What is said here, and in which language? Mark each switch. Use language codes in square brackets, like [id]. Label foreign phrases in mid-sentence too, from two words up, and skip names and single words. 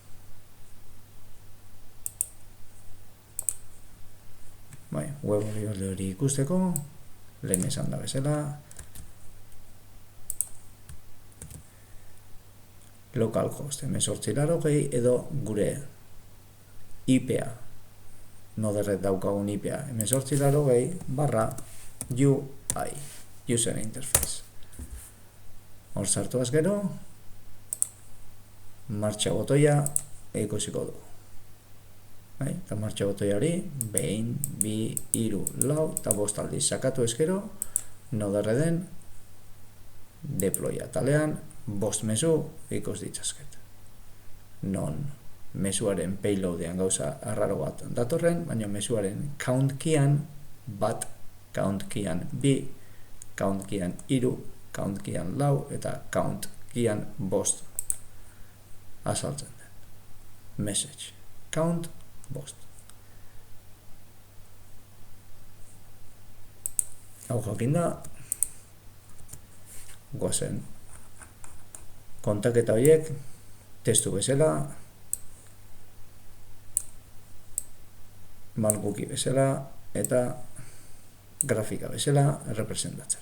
[eu] Web orrialde hori ikusteko, lehen esan da bezala, localhost 1880 edo gure IP-a, noderret daukagun IP-a 1880/UI, [en] user interface. [eu] Hor sartuaz gero, martxa botoia ikusiko dugu. Eta martxa botoiari, behin, 2, 3, 4, eta 5 aldiz sakatu ezkero, noderreden deploya talean 5 mezu ikus ditzazket. Non mezuaren payloadean gauza arraro bat datorren, baina mezuaren [en] count keyan [eu] bat, [en] count keyan 2, count keyan 3, count keyan 4 [eu] eta [en] count keyan 5 [eu] azaltzen den. [en] Message, count 5. [eu] Hau jakinda, goazen kontaketa horiek testu bezala, markuki bezala eta grafika bezala representatzera.